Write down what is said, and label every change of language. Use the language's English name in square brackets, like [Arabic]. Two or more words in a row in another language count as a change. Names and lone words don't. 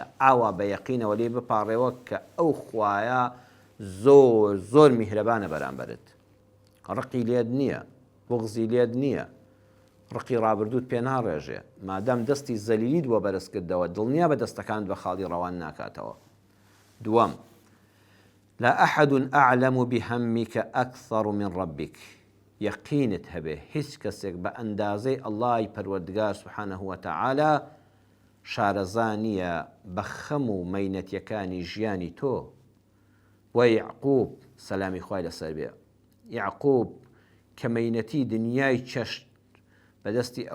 [Central Kurdish] ئاوا بە یەقینەوە لێ بپاڕێەوە کە ئەو خوایە زۆر زۆر میهرەبانە بەرامبەرت. ڕقی لێت نییە، بوغزی لێت نییە، ڕقی ڕابردووت پێ ناڕێژێ. مادام دەستی زەلیلیت بۆ بەرز کردەوە، دڵنیا بە دەستەکانت بە خاڵی ڕەوان ناکاتەوە. دووەم، [Arabic] لا أحد أعلم بهمك أكثر من ربك. [Central Kurdish] یەقینت هەبێ هیچ کەسێک بە ئەندازەی ئەڵڵای پەروەردگار [Arabic] سوبحانەهو وەتەعالا [Central Kurdish] شارەزانیە بە خەم و مەینەتیەکانی ژیانی تۆ. وە یعقوب سەلامی خوای لەسەر بێ، یعقوب کە مەینەتی دنیای چەشت بەدەستی